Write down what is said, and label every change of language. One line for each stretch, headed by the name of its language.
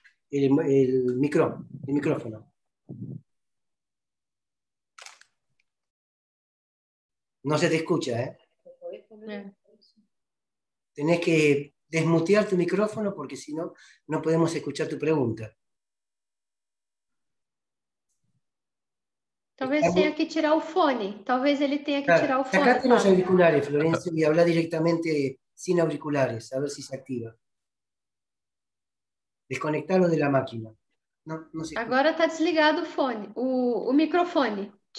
Spanish: El micrófono. No se te escucha, ¿eh? Tenés que desmutear tu micrófono porque si no, no podemos escuchar tu pregunta.
Portuguese: Talvez tenha que tirar o fone. Talvez ele tenha que tirar o fone.
Spanish: Sacate los auriculares, Florencio, y habla directamente sin auriculares, a ver si se activa. Desconectarlo de la máquina. No se
Portuguese: Agora está desligado o fone, o microfone.